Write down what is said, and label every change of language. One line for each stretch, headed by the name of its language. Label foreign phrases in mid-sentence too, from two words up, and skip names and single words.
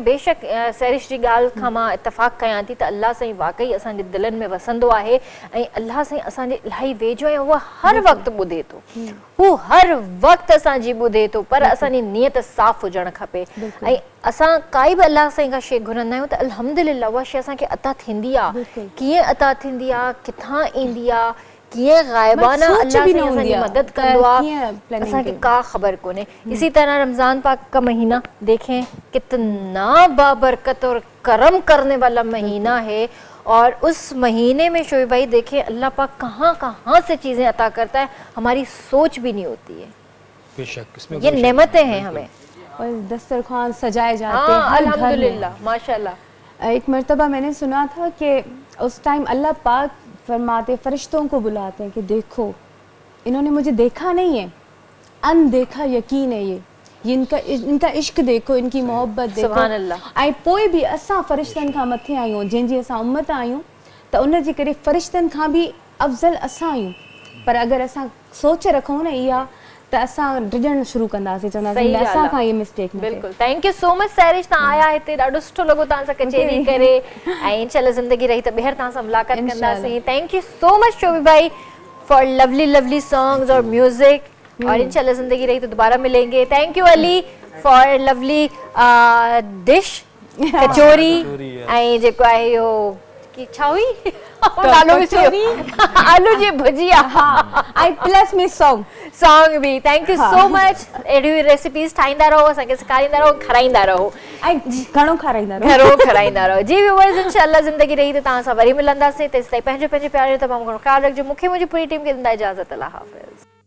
Sindhi: बेशक सैरिश जी ॻाल्हि खां मां इतफ़ाक़ कयां थी त अल्लाह साईं वाक़ई असांजे दिलनि में वसंदो आहे, ऐं अल्लाह साईं असांजे इलाही वेझो आहे, उहो हर वक़्तु ॿुधे थो, हू हर वक़्तु असांजी ॿुधे थो, पर असांजी नियत साफ़ हुजणु खपे। ऐं असां काई बि अल्लाह साईं खां शइ घुरंदा आहियूं त अल्हम्दुलिल्लाह उहा शइ असांखे अता थींदी आहे। कीअं अता थींदी आहे, किथां ईंदी आहे, कीअं गाइबाना अल्लाह साईं असांजी मदद कंदो आहे, असांखे का ख़बर कोन्हे।
Urdu: اسی طرح رمضان پاک کا مہینہ دیکھیں، کتنا بابرکت اور کرم کرنے والا مہینہ ہے، اور اس مہینے میں شعیب بھائی دیکھیں اللہ پاک کہاں کہاں سے چیزیں عطا کرتا ہے، ہماری سوچ بھی نہیں ہوتی ہے. بےشک اس میں یہ نعمتیں ہیں ہمیں, اور دسترخوان سجائے جاتے ہیں
Arabic: الحمد لله ما شاء الله.
Urdu: ایک مرتبہ میں نے سنا تھا کہ اس ٹائم اللہ پاک فرماتے، فرشتوں کو بلاتے ہیں کہ دیکھو انہوں نے مجھے دیکھا نہیں ہے، اندیکھا یقین ہے، یہ ان کا عشق دیکھو، ان کی محبت دیکھو.
Arabic: سبحان الله.
Sindhi: ऐं पोइ बि असां फरिश्तनि खां मथे आहियूं, जंहिंजी असां उम्मत आहियूं, त उन जे करे फरिश्तनि खां बि अफ़ज़ल असां आहियूं। पर अगरि असां सोच रखूं न इहा, त असां डिॼणु शुरू कंदासीं, चवंदासीं असां खां इहा मिस्टेक न थिए। बिल्कुलु,
English: thank you so much
Sindhi: सैरिश, तव्हां आया हिते, ॾाढो सुठो लॻो तव्हां सां कचेरी करे, ऐं इंशाअल्लाह ज़िंदगी रही त ॿीहर तव्हां सां मुलाक़ात कंदासीं।
English: thank you so much
Urdu: شعیب بھائی
English: for lovely songs
Urdu: اور میوزک، اور ان شاء اللہ زندگی رہی تو دوبارہ ملیں گے.
English: thank you Ali for lovely dish kachori,
Sindhi: ऐं जेको आहे इहो की छा हुई आलू जी भुजिया, आई प्लस में
English: song भी। thank you so much।
Sindhi: अहिड़ी रेसिपीज़ ठाहींदा रहो, असांखे सेखारींदा रहो, खाराईंदा रहो, ऐं घणो खाराईंदा रहो। जी व्यूअर्स, इंशाअल्लाह ज़िंदगी रही त तव्हां सां वरी मिलंदासीं, तेसिताईं पंहिंजो प्यार जो तमामु घणो ख़्यालु रखिजो। मूंखे मुंहिंजी पूरी टीम खे ॾींदा इजाज़त। अल्लाह हाफ़िज़।